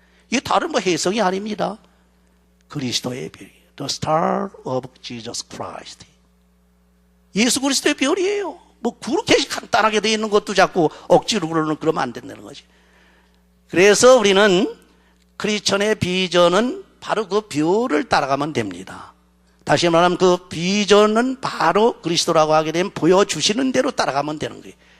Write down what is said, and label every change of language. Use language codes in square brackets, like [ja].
[ko] 이게 다른 뭐 혜성이 아닙니다. 그리스도의 별이에요. [en] The star of Jesus Christ. [ko] 예수 그리스도의 별이에요. 뭐 그렇게 간단하게 되어 있는 것도 자꾸 억지로 그러면 안 된다는 거지. 그래서 우리는 크리스천의 비전은 바로 그 별을 따라가면 됩니다. 다시 말하면 그 비전은 바로 그리스도라고 하게 되면 보여주시는 대로 따라가면 되는 거예요.